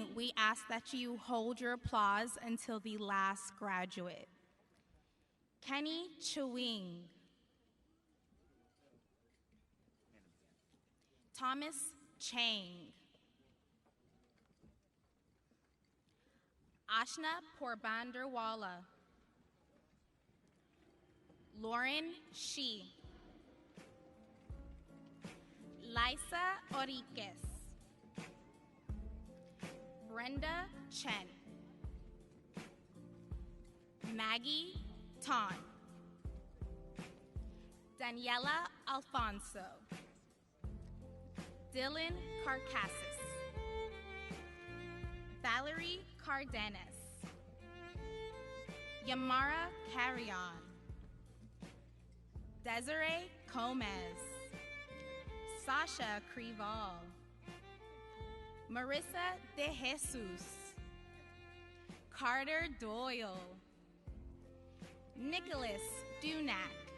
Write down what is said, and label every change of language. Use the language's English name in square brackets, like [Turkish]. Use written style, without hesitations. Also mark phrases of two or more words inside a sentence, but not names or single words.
[English] We ask that you hold your applause until the last graduate. Kenny Chewing. Thomas Chang. Ashna Porbanderwala. Lauren Shi. Liza Oriquez. Brenda Chen. Maggie Ton. Daniela Alfonso. Dylan Carcassis. Valerie Cardenas. Yamara Carrion. Desiree Gomez. Sasha Creval. Marissa De Jesus. Carter Doyle. Nicholas Dunac.